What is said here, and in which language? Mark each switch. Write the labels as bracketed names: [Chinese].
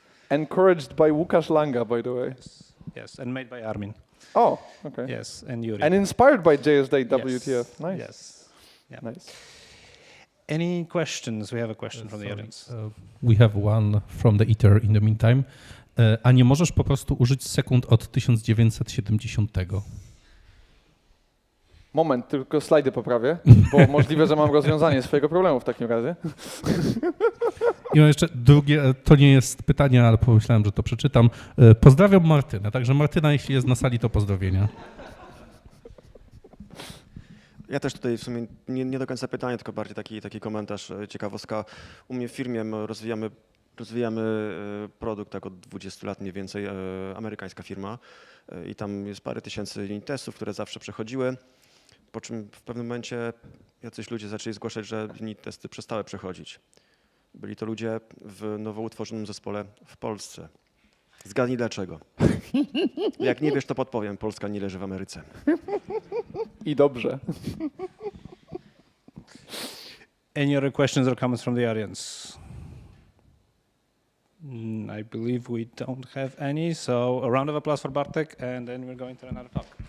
[English] Encouraged by Łukasz Langa, by the way. Yes, and made by Armin. Oh, okay. Yes, and Yuri. And inspired by JSDate WTF. Yes. Nice. Yes. Yeah. Nice. Any questions? We have a question from the audience. We have one from the Ether in the meantime. [Polish] A nie możesz po prostu użyć sekund od 1970? Moment, tylko slajdy poprawię, bo możliwe, że mam rozwiązanie swojego problemu w takim razie. I mam jeszcze drugie, to nie jest pytanie, ale pomyślałem, że to przeczytam. Pozdrawiam Martynę, także Martyna, jeśli jest na sali, to pozdrowienia. Ja też tutaj w sumie nie do końca pytanie, tylko bardziej taki komentarz, ciekawostka. U mnie w firmie rozwijamy produkt tak od 20 lat mniej więcej, amerykańska firma i tam jest parę tysięcy linii testów, które zawsze przechodziły, po czym w pewnym momencie jacyś ludzie zaczęli zgłaszać, że linii testy przestały przechodzić. Byli to ludzie w nowo utworzonym zespole w Polsce. Zgadnij dlaczego. Jak nie wiesz, to podpowiem. Polska nie leży w Ameryce. I dobrze. [English] Any other questions or comments from the audience? I believe we don't have any, so a round of applause for Bartek, and then we're going to another talk.